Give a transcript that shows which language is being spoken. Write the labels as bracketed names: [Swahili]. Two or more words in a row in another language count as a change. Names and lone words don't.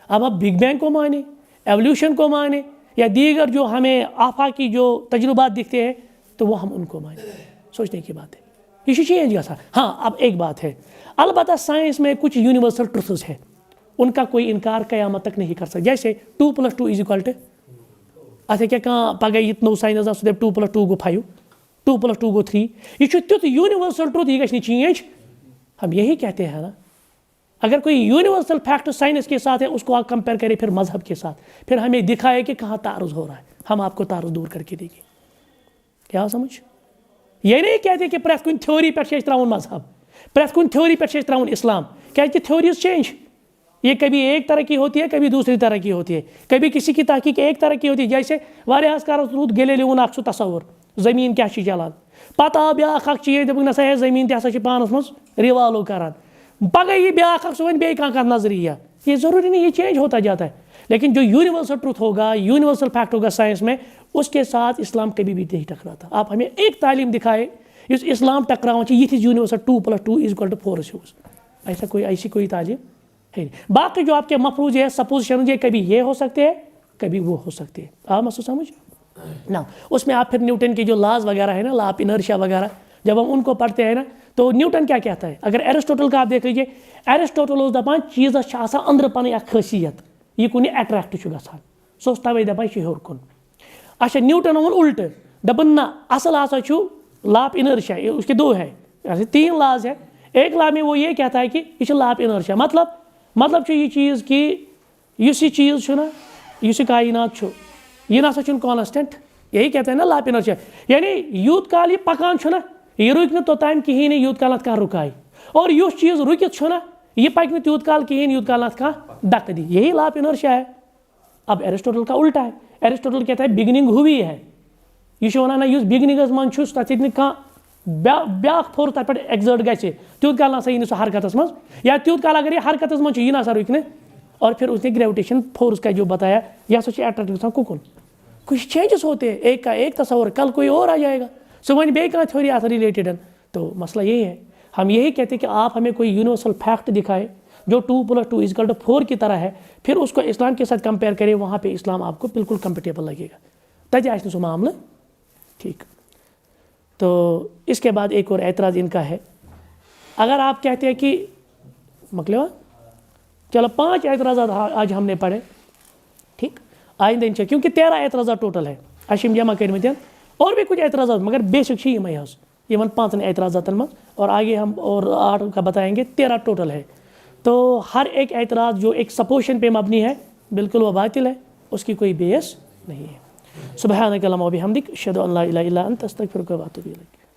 [Urdu] اب آپ بگ بینگ کو مانیں ایولیوشن کو مانے یا دیگر جو ہمیں آفاقی جو تجربات دکھتے ہیں تو وہ ہم ان کو مانیں. سوچنے کی بات ہے. [Kashmiri] یہ چینج گژھان. [Urdu] ہاں اب ایک بات ہے, البتہ سائنس میں کچھ [English] universal truths [Urdu] ہے, ان کا کوئی انکار قیامت تک نہیں کر سکتا. [Kashmiri] جیسے 2+2 اتھ کیا کھانا پگہ یہ نو سائنس سہ دپ 2+2 گو 5, 2+2 گو 3. یہ تیتھ [English] universal truth, [Kashmiri] یہ گژھِ چینج. [Urdu] ہم یہی کہتے ہیں نا, اگر کوئی [English] universal fact [Urdu] سائنس کے ساتھ ہے اس کو آپ کمپیئر کریں پھر مذہب کے ساتھ, پھر ہمیں دکھائے کہ کہاں تعارض ہو رہا ہے, ہم آپ کو تعارض دور کر کے دیں گے. کیا سمجھ؟ یہ نہیں کہتے کہ [Kashmiri] پریت کن تھیوری پہ تراؤن مذہب, پریت کن تھیوری پہ تراؤن اسلام, کیا تھیوریز چینج. [Urdu] یہ کبھی ایک طرح کی ہوتی ہے, کبھی دوسری طرح کی ہوتی ہے, کبھی کسی کی تحقیق ایک طرح کی ہوتی ہے. [Kashmiri] جیسے واریاہس کالس روٗد گلیلیون اکھ سُہ تصور زمین کیا چلان, پتہ آو بیاکھ اکھ چیز دپُکھ نسا ہے زمین تہِ ہسا چھِ پانس منٛز رِوالو کران. پگہ یہ بیاکھ اکھ سُہ وَنہِ بیٚیہِ کانٛہہ نظریہ. [Urdu] یہ ضروری نہیں, یہ چینج ہوتا جاتا ہے. لیکن جو [English] universal truth [Urdu] ہوگا, [English] universal fact [Urdu] ہوگا سائنس میں, اس کے ساتھ اسلام کبھی بھی نہیں ٹکراتا. آپ ہمیں ایک تعلیم دکھائے [Kashmiri] اس اسلام ٹکراؤن [Urdu] یہ یونیورسل 2+2 ایسی کوئی تعلیم ہے نہیں. باقی جو آپ کے مفروض ہے, سپوزیشن, یہ کبھی یہ ہو سکتے ہیں, کبھی وہ ہو سکتے ہیں. آپ مسئلہ سمجھ نا. اس میں آپ پھر نیوٹن کے جو لاز وغیرہ ہے نا, [English] law of inertia [Urdu] وغیرہ, جب ہم ان کو پڑھتے ہیں نا تو نیوٹن کیا کہتا ہے. اگر ایرسٹوٹل کا آپ دیکھ لیجیے, [Kashmiri] ایرسٹوٹل اس دپان چیزس آسان اندر پنٕنۍ اکھ خٲصیت, یہ کُنہِ اٹریکٹ چھُ گژھان, سُہ اوس توے دپان یہِ چھُ ہیوٚر کُن. اچھا نیوٹن ووٚن الٹہٕ, دپان نہ اصل ہسا چھُ [English] law of inertia. [Urdu] اس کے دو ہے, 3 لاز ہے. ایک لا میں وہ یہ کہتا ہے کہ [Kashmiri] یہ چھُ [English] law of inertia. [Kashmiri] مطلب چھُ یہ چیز کہ یُس یہ چیز چھُ نا, یُس یہ کائنات چھُ, یہ نسا چھُنہٕ کانسٹنٹ. [Urdu] یہی کہتے ہیں نا [English] law of inertia. [Kashmiri] یعنی یوت کال یہ پکان چھُ نا, یہ رُکہِ نہٕ توٚتام کِہیٖنۍ نہٕ یوٗت کال اتھ کانٛہہ رُکایہِ. اور یُس چیز رُکِتھ چھُ نا, یہ پکہِ نہٕ تیوٗت کال کِہیٖنۍ یوٗت کال اتھ کانٛہہ دکہٕ دی. [Urdu] یہی [English] law of inertia [Urdu] ہے. اب ایرسٹوٹل کا الٹا ہے. ایرسٹوٹل کہتا ہے بگننگ ہوئی ہے. [Kashmiri] یہ چھُ ونان نہ یُس بگننگس منٛز چھُ تتھ ہیٚکہِ نہٕ کانٛہہ بیاکھ فورس تتھ پٮ۪ٹھ ایگزٲٹ گژھِ, تیوٗت کال نسا یی نہٕ سُہ حرکتس منٛز, یا تیوٗت کال اگر یہ حرکتس منٛز چھُ یہِ نسا رُکہِ نہٕ. [Urdu] اور پھر اس نے [English] gravitation force [Urdu] کا جو بتایا, [Kashmiri] یہ ہسا چھُ اٹریکٹ گژھان کُکُن. [Urdu] کچھ چینجز ہوتے ہیں, ایک کا ایک تصور, کل کوئی اور آ جائے گا, [Kashmiri] سُہ وَنہِ بیٚیہِ کانٛہہ تھیوری اتھ ریلیٹڈ. [Urdu] تو مسئلہ یہی ہے. ہم یہی کہتے ہیں کہ آپ ہمیں کوئی [English] universal fact [Urdu] دکھائے جو 2+2 کی طرح ہے, پھر اس کو اسلام کے ساتھ کمپیئر کرے, وہاں پہ اسلام آپ کو بالکل کمفرٹیبل لگے گا. [Kashmiri] تجھے آسہِ نہٕ سُہ معاملہ ٹھیک. [Urdu] تو اس کے بعد ایک اور اعتراض ان کا ہے. اگر آپ کہتے ہیں کہ مکلیوا, چلو 5 اعتراضات آج ہم نے پڑھے, ٹھیک, آئندہ انشاء, کیونکہ 13 اعتراضات ٹوٹل ہے [Kashmiri] اشم جمع کرمت, [Urdu] اور بھی کچھ اعتراضات, مگر [Kashmiri] بیسک چھ یمے حظ یمن 5 اعتراضات من, [Urdu] اور آگے ہم اور 8 کا بتائیں گے. 13 ٹوٹل ہے. تو ہر ایک اعتراض جو ایک سپوزیشن پہ مبنی ہے بالکل وہ باطل ہے, اس کی کوئی بیس نہیں ہے. [Arabic] سبحانک اللہم و بحمدک, اشہد ان لا الہ الا انت, استغفرک و اتوب الیک.